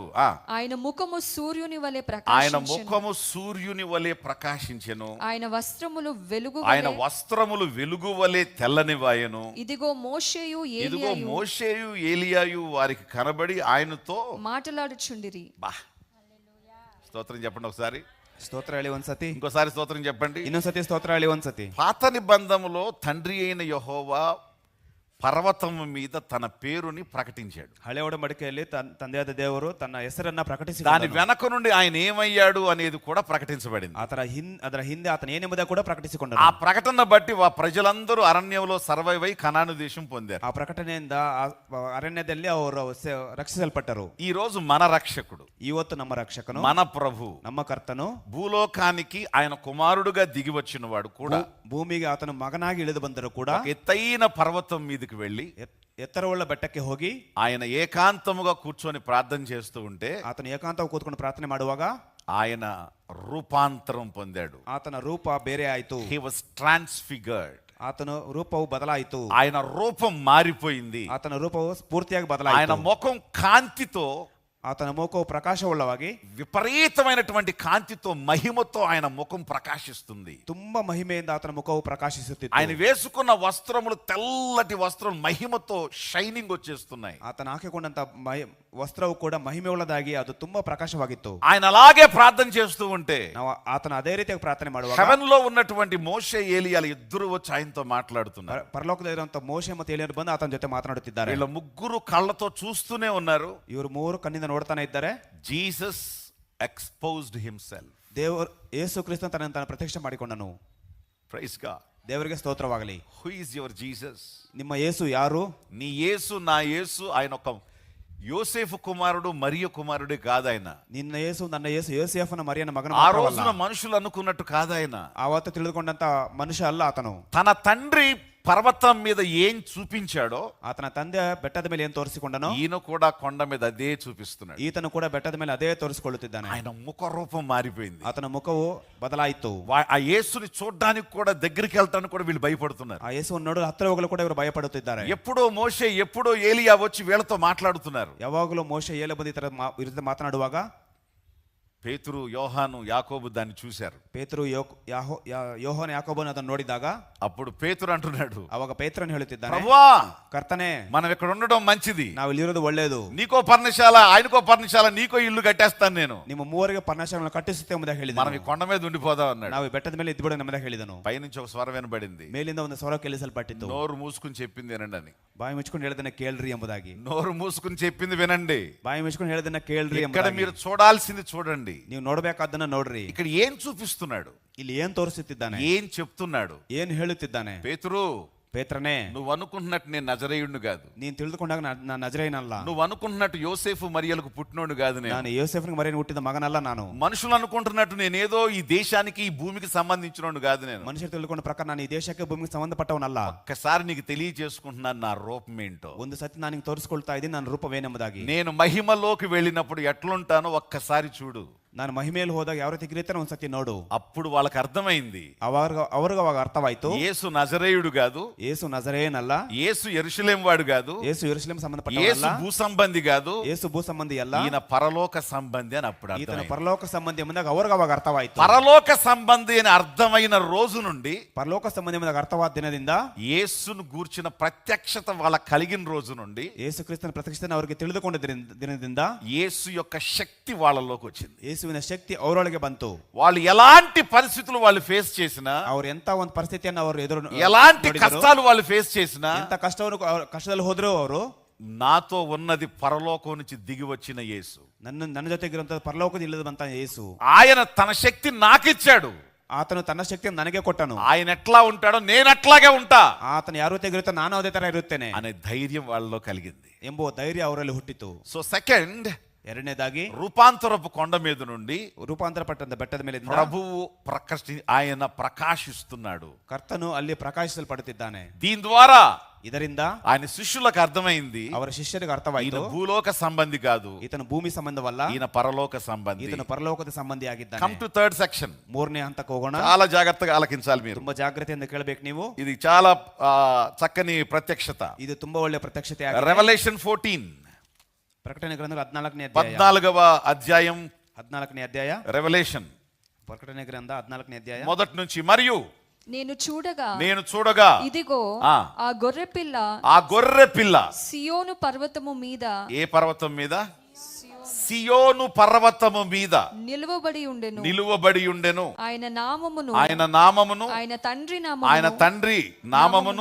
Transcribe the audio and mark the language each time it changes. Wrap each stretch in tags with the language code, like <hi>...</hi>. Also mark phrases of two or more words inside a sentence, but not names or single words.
<te>ఆయన ముఖము సూర్యుని వలె ప్రకాశించెను. ఆయన వస్త్రములు వెలుగు వలె తెల్లనివాయెను. ఇదిగో మోషేయు ఏలియాయు వారికి కనబడి ఆయనతో మాట్లాడుచుండిరి. స్తోత్రం చెప్పండి ఒకసారి.</te> <kn>స్తోత్ర ಹೇಳಿ ಒಂದ್ಸತಿ.</kn> <te>ఇంకోసారి స్తోత్రం చెప్పండి.</te> <kn>ಇನ್ನೊಂದ್ಸತಿ స్తోత్ర ಹೇಳಿ ಒಂದ್ಸತಿ.</kn> <te>పాత నిబంధనలో తండ్రి అయిన యెహోవా పర్వతం మీద తన పేరుని ప్రకటించాడు.</te> <kn>ಹಳೆ ಒಡಂಬಡಿಕೆಯಲ್ಲಿ ತಂದೆಯಾದ ದೇವರು ತನ್ನ ಹೆಸರನ್ನ</kn> <te>దాని</te> <kn>ಪ್ರಕಟಿಸಿದ್ದಾನೆ.</kn> <te>వెనక నుండి ఆయన ఏమయ్యాడు అనేది కూడా ప్రకటించబడింది.</te> <kn>ಅದರ ಹಿಂದೆ ಆತನ ಏನೆಂಬುದಾಗಿ ಕೂಡ</kn> <te>ఆ</te> <kn>ಪ್ರಕಟಿಸಿಕೊಂಡನು.</kn> <te>ప్రకటన బట్టి ప్రజలందరూ అరణ్యంలో సర్వైవ్ అయి కనాను దేశం పొందారు.</te> <kn>ಆ ಪ್ರಕಟಣೆಯಿಂದ ಆ ಅರಣ್ಯದಲ್ಲಿ ಅವರು ರಕ್ಷಿಸಲ್ಪಟ್ಟರು.</kn> <te>ఈ రోజు మన రక్షకుడు,</te> <kn>ಇವತ್ತು ನಮ್ಮ ರಕ್ಷಕನು,</kn> <te>మన ప్రభు,</te> <kn>ನಮ್ಮ ಕರ್ತನು</kn> <te>భూలోకానికి ఆయన కుమారుడుగా దిగి వచ్చిన వాడు కూడా</te> <kn>ಭೂಮಿಗೆ ಆತನ ಮಗನಾಗಿ ಇಳಿದು ಬಂದರೂ ಕೂಡ</kn> <te>ఒక ఎత్తైన పర్వతం మీదకి వెళ్ళి</te> <kn>ಎತ್ತರವುಳ್ಳ ಬೆಟ್ಟಕ್ಕೆ ಹೋಗಿ</kn> <te>ఆయన ఏకాంతముగా కూర్చొని ప్రార్థన చేస్తూ ఉంటే</te> <kn>ಆತನ ಏಕಾಂತವಾಗಿ ಕೂತ್ಕೊಂಡು ಪ್ರಾರ್ಥನೆ ಮಾಡುವಾಗ</kn> <te>ఆయన రూపాంతరం పొందాడు.</te> <kn>ಆತನ ರೂಪ ಬೇರೆ ಆಯಿತು.</kn> <en>He was transfigured.</en> <kn>ಆತನ ರೂಪವು ಬದಲಾಯಿತು.</kn> <te>ఆయన రూపం మారిపోయింది.</te> <kn>ಆತನ ರೂಪವು ಪೂರ್ತಿಯಾಗಿ</kn> <te>ఆయన</te> <kn>ಬದಲಾಯಿತು.</kn> <te>ముఖం కాంతితో,</te> <kn>ಆತನ ಮುಖವು ಪ್ರಕಾಶವುಳ್ಳವಾಗಿ,</kn> <te>విపరీతమైనటువంటి కాంతితో, మహిమతో ఆయన ముఖం ప్రకాశిస్తుంది.</te> <kn>ತುಂಬಾ ಮಹಿಮೆಯಿಂದ ಆತನ ಮುಖವು ಪ್ರಕಾಶಿಸುತ್ತಿತ್ತು.</kn> <te>ఆయన వేసుకున్న వస్త్రములు తెల్లటి వస్త్రం మహిమతో షైనింగ్ వచ్చేస్తున్నాయి.</te> <kn>ಆತನ ಹಾಕಿಕೊಂಡಂತ ವಸ್ತ್ರವು ಕೂಡ ಮಹಿಮೆ ಉಳ್ಳದಾಗಿ ಅದು ತುಂಬಾ ಪ್ರಕಾಶವಾಗಿತ್ತು.</kn> <te>ఆయన అలాగే ప్రార్థన చేస్తూ ఉంటే</te> <kn>ನಾವು ಆತನ ಅದೇ ರೀತಿಯಾಗಿ ಪ್ರಾರ್ಥನೆ ಮಾಡುವಾಗ</kn> <te>హెవెన్ లో ఉన్నటువంటి మోషే ఏలియాలు ఇద్దరు వచ్చి ఆయనతో మాట్లాడుతున్నారు.</te> <kn>ಪರಲೋಕದಲ್ಲಿರುವಂತ ಮೋಶೆ ಮತ್ತು ಏಲಿಯರು ಬಂದು ಆತನ ಜೊತೆ ಮಾತನಾಡುತ್ತಿದ್ದಾರೆ.</kn> <te>వీళ్ళ ముగ్గురు కళ్ళతో చూస్తూనే ఉన్నారు.</te> <kn>ಇವರು ಮೂರು ಕಣ್ಣಿಂದ ನೋಡ್ತಾನೆ ಇದ್ದಾರೆ.</kn> <en>Jesus exposed himself.</en> <kn>ದೇವರು ಯೇಸು ಕ್ರಿಸ್ತನು ತನ್ನ ಪ್ರತ್ಯಕ್ಷ ಮಾಡಿಕೊಂಡನು.</kn> <en>Praise God.</en> <kn>ದೇವರಿಗೆ ಸ್ತೋತ್ರವಾಗಲಿ.</kn> <en>Who is your Jesus?</en> <kn>ನಿಮ್ಮ ಯೇಸು ಯಾರು?</kn> <te>నీ యేసు, నా యేసు ఆయన ఒక యోసేఫు కుమారుడు, మరియ కుమారుడే కాదు ఆయన.</te> <kn>ನಿನ್ನ ಯೇಸು, ನನ್ನ ಯೇಸು ಯೋಸೇಫನ ಮರಿಯನ ಮಗನ</kn> <te>ఆ</te> <kn>ಮಾತ್ರವಲ್ಲ.</kn> <te>రోజున మనుషులు అనుకున్నట్టు కాదు ఆయన.</te> <kn>ಆವತ್ತು ತಿಳಿದುಕೊಂಡಂತ ಮನುಷ್ಯ ಅಲ್ಲ ಆತನು.</kn> <te>తన తండ్రి పర్వతం మీద ఏం చూపించాడో</te> <kn>ಆತನ ತಂದೆ ಬೆಟ್ಟದ ಮೇಲೆ ಏನ್ ತೋರಿಸಿಕೊಂಡನೋ</kn> <te>ఈయన కూడా కొండ మీద అదే చూపిస్తున్నాడు.</te> <kn>ಈತನು ಕೂಡ ಬೆಟ್ಟದ ಮೇಲೆ ಅದೇ ತೋರಿಸಿಕೊಳ್ಳುತ್ತಿದ್ದಾನೆ.</kn> <te>ఆయన ముఖ రూపం మారిపోయింది.</te> <kn>ಆತನ ಮುಖವು ಬದಲಾಯಿತು.</kn> <te>ఆ యేసుని చూడడానికి కూడా దగ్గరికి వెళ్తానికి కూడా వీళ్ళు భయపడుతున్నారు.</te> <kn>ಆ ಯೇಸುವನ್ನು ನೋಡಲು ಹತ್ತಿರ ಹೋಗಲು ಕೂಡ ಇವರು ಭಯಪಡುತ್ತಿದ್ದಾರೆ.</kn> <te>ఎప్పుడో మోషే, ఎప్పుడో ఏలియా వచ్చి వీళ్ళతో మాట్లాడుతున్నారు.</te> <kn>ಯಾವಾಗಲೂ ಮೋಶೆ ಏಲೆ ಬಂದು ಈ ತರ ವಿರುದ್ಧ ಮಾತನಾಡುವಾಗ</kn> <te>పేతురు, యోహాను, యాకోబు దాన్ని చూశారు.</te> <kn>ಪೇತರು ಯೋಹನ ಯಾಕೋಬನು ಅದನ್ನು ನೋಡಿದಾಗ</kn> <te>అప్పుడు పేతురు అంటున్నాడు,</te> <kn>ಅವಾಗ ಪೇತ್ರನು ಹೇಳುತ್ತಿದ್ದಾನೆ,</kn> <te>ప్రభువా,</te> <kn>ಕರ್ತನೇ,</kn> <te>మనం ఇక్కడ ఉండడం మంచిది.</te> <kn>ನಾವು ಇಲ್ಲಿರೋದು ಒಳ್ಳೆಯದು.</kn> <te>నీకో పర్ణశాల, ఆయనకో పర్ణశాల, నీకో ఇల్లు కట్టేస్తాను నేను.</te> <kn>ನಿಮ್ಮ ಮೂವರಿಗೆ ಪರ್ಣಶಾಲೆಗಳನ್ನು ಕಟ್ಟಿಸುತ್ತೆ ಎಂಬುದಾಗಿ ಹೇಳಿದನು.</kn> <te>మనం ఈ కొండ మీద ఉండిపోదాం అన్నాడు.</te> <kn>ನಾವು ಈ ಬೆಟ್ಟದ ಮೇಲೆ ಇದ್ಬಿಡೋಣ ಎಂಬುದಾಗಿ ಹೇಳಿದನು.</kn> <te>పైనుంచి ఒక స్వరం వినబడింది.</te> <kn>ಮೇಲಿಂದ ಒಂದು ಸ್ವರ ಕೇಳಿಸಲ್ಪಟ್ಟಿತು.</kn> <te>నోరు మూసుకుని చెప్పింది వినండి.</te> <kn>ಬಾಯಿ ಮುಚ್ಕೊಂಡು ಹೇಳದನ್ನ ಕೇಳ್ರಿ ಎಂಬುದಾಗಿ.</kn> <te>నోరు మూసుకుని చెప్పింది వినండి.</te> <kn>ಬಾಯಿ ಮುಚ್ಕೊಂಡು ಹೇಳದನ್ನ ಕೇಳ್ರಿ</kn> <te>ఇక్కడ</te> <kn>ಎಂಬುದಾಗಿ.</kn> <te>మీరు చూడాల్సింది చూడండి.</te> <kn>ನೀವು ನೋಡಬೇಕಾದನ್ನ ನೋಡ್ರಿ.</kn> <te>ఇక్కడ ఏం చూపిస్తున్నాడు?</te> <kn>ಇಲ್ಲಿ ಏನ್ ತೋರಿಸುತ್ತಿದ್ದಾನೆ?</kn> <te>ఏం చెప్తున్నాడు?</te> <kn>ಏನ್ ಹೇಳುತ್ತಿದ್ದಾನೆ?</kn> <te>పేతురు,</te> <kn>ಪೇತ್ರನೇ,</kn> <te>నువ్వు అనుకుంటున్నట్టు నేను నజరేయుడిని కాదు.</te> <kn>ನೀನ್ ತಿಳಿದುಕೊಂಡಾಗ ನಾನು ನಜರೇಯನಲ್ಲ.</kn> <te>నువ్వు అనుకుంటున్నట్టు యోసేఫు మరియలకు పుట్టినోడు కాదు నేను.</te> <kn>ನಾನು ಯೋಸೇಫನಿಗೆ ಮರಿಯನ್ನು ಹುಟ್ಟಿದ ಮಗನಲ್ಲ ನಾನು.</kn> <te>మనుషులు అనుకుంటున్నట్టు నేనేదో ఈ దేశానికి, ఈ భూమికి సంబంధించినోడు కాదు నేను.</te> <kn>ಮನುಷ್ಯರು ತಿಳ್ಕೊಂಡ ಪ್ರಕಾರ ನಾನು ಈ ದೇಶಕ್ಕೆ ಭೂಮಿಗೆ ಸಂಬಂಧಪಟ್ಟವನಲ್ಲ.</kn> <te>ఒక్కసారి నీకు తెలియజేసుకుంటున్నాను నా రూపం ఏంటో.</te> <kn>ಒಂದು ಸತಿ ನಾನು ನಿಂಗೆ ತೋರಿಸ್ಕೊಳ್ತಾ ಇದ್ದೀನಿ ನನ್ನ ರೂಪವೇನೆಂಬುದಾಗಿ.</kn> <te>నేను మహిమలోకి వెళ్ళినప్పుడు ఎట్లుంటానో ఒక్కసారి చూడు.</te> <kn>ನಾನು ಮಹಿಮೆಯಲ್ಲಿ ಹೋದಾಗ ಯಾವ ರೀತಿ ಗಿರಿತಾನೆ ಒಂದ್ಸತಿ ನೋಡು.</kn> <te>అప్పుడు వాళ్ళకి అర్థమైంది,</te> <kn>ಅವ್ರಿಗೆ ಅವಾಗ ಅರ್ಥವಾಯ್ತು,</kn> <te>యేసు నజరేయుడు కాదు,</te> <kn>ಯೇಸು ನಜರೇಯನಲ್ಲ,</kn> <te>యేసు యెరూషలేం వాడు కాదు,</te> <kn>ಯೇಸು ಯೆರೂಸಲೇಮ್</kn> <te>యేసు</te> <kn>ಸಂಬಂಧಪಟ್ಟವನಲ್ಲ,</kn> <te>భూ సంబంధి కాదు,</te> <kn>ಯೇಸು ಭೂ ಸಂಬಂಧಿ ಅಲ್ಲ,</kn> <te>ఈయన పరలోక సంబంధి అని అప్పుడు</te> <kn>ಈತನ</kn> <te>అర్థమైంది.</te> <kn>ಪರಲೋಕ ಸಂಬಂಧಿ ಎಂಬುದಾಗ ಅವ್ರಿಗೆ ಅವಾಗ ಅರ್ಥವಾಯ್ತು.</kn> <te>పరలోక సంబంధి అని అర్థమైన రోజు నుండి,</te> <kn>ಪರಲೋಕ ಸಂಬಂಧಿ ಎಂಬುದಾಗ ಅರ್ಥವಾದ ದಿನದಿಂದ,</kn> <te>యేసును గూర్చిన ప్రత్యక్షత వాళ్ళ కలిగిన రోజు నుండి,</te> <kn>ಯೇಸು ಕ್ರಿಸ್ತನ ಪ್ರತ್ಯಕ್ಷತೆಯನ್ನು ಅವರಿಗೆ ತಿಳಿದುಕೊಂಡ ದಿನದಿಂದ</kn> <te>యేసు యొక్క శక్తి వాళ్ళలోకి వచ్చింది.</te> <kn>ಯೇಸುವಿನ ಶಕ್ತಿ ಅವರೊಳಗೆ ಬಂತು.</kn> <te>వాళ్ళు ఎలాంటి పరిస్థితులు వాళ్ళు ఫేస్ చేసినా,</te> <kn>ಅವ್ರು ಎಂತ ಒಂದು ಪರಿಸ್ಥಿತಿಯನ್ನು ಅವರು</kn> <te>ఎలాంటి కష్టాలు వాళ్ళు ఫేస్ చేసినా,</te> <kn>ಎಂತ ಕಷ್ಟದಲ್ಲಿ ಹೋದ್ರು ಅವರು,</kn> <te>నాతో ఉన్నది పరలోకం నుంచి దిగి వచ్చిన యేసు,</te> <kn>ನನ್ನ ಜೊತೆಗಿರುವಂತಹ ಪರಲೋಕದ ಇಲ್ಲದ ಬಂತ ಯೇಸು,</kn> <te>ఆయన తన శక్తి నాకిచ్చాడు.</te> <kn>ಆತನು ತನ್ನ ಶಕ್ತಿಯನ್ನು ನನಗೆ ಕೊಟ್ಟನು.</kn> <te>ఆయన ఎట్లా ఉంటాడో నేను అట్లాగే ఉంటా</te> <kn>ಆತನು ಯಾವ ರೀತಿ ಇರುತ್ತೆ ನಾನು ಅದೇ ತರ ಇರುತ್ತೇನೆ</kn> <te>అనే ధైర్యం వాళ్ళలో కలిగింది.</te> <kn>ಎಂಬುವ ಧೈರ್ಯ ಅವರಲ್ಲಿ ಹುಟ್ಟಿತು.</kn> <en>So second,</en> <kn>ಎರಡನೇದಾಗಿ</kn> <te>రూపాంతరపు కొండ మీద నుండి</te> <kn>ರೂಪಾಂತರ ಪಟ್ಟಂತ ಬೆಟ್ಟದ ಮೇಲೆ</kn> <te>ప్రభువు ఆయన ప్రకాశిస్తున్నాడు.</te> <kn>ಕರ್ತನು ಅಲ್ಲಿ ಪ್ರಕಾಶಿಸಲ್ಪಡುತ್ತಿದ್ದಾನೆ.</kn> <te>దీని ద్వారా</te> <kn>ಇದರಿಂದ</kn> <te>ఆయన శిష్యులకు అర్థమైంది,</te> <kn>ಅವರ ಶಿಷ್ಯರಿಗೆ</kn> <te>ఈయన</te> <kn>ಅರ್ಥವಾಯಿತು,</kn> <te>భూలోక సంబంధి కాదు,</te> <kn>ಈತನು ಭೂಮಿ ಸಂಬಂಧವಲ್ಲ,</kn> <te>ఈయన పరలోక సంబంధి.</te> <kn>ಈತನು ಪರಲೋಕದ ಸಂಬಂಧಿ ಆಗಿದ್ದಾನೆ.</kn> <en>Come to third section.</en> <kn>ಮೂರನೇ ಹಂತಕ್ಕೆ ಹೋಗೋಣ.</kn> <te>చాలా జాగ్రత్తగా ఆలకించాలి మీరు.</te> <kn>ತುಂಬಾ ಜಾಗ್ರತೆಯಿಂದ ಕೇಳಬೇಕು ನೀವು.</kn> <te>ఇది చాలా చక్కని ప్రత్యక్షత.</te> <kn>ಇದು ತುಂಬಾ ಒಳ್ಳೆ ಪ್ರತ್ಯಕ್ಷತೆ.</kn> <te>రెవల్యూషన్ 14,</te> <kn>ಪ್ರಕಟಣೆ ಗ್ರಂಥ 14ನೇ</kn> <te>అధ్యాయం</te> <kn>14ನೇ ಅಧ್ಯಾಯ.</kn> <te>రెవల్యూషన్</te> <kn>ಪ್ರಕಟಣೆ ಗ್ರಂಥ 14ನೇ ಅಧ್ಯಾಯ</kn> <te>మొదటి నుంచి. మరియు నేను చూడగా ఇదిగో ఆ గొర్రె పిల్ల సియోను పర్వతము మీద. ఏ పర్వతం మీద? సియోను పర్వతము మీద నిలువబడి ఉండెను ఆయన నామమును ఆయన తండ్రి నామమును</te>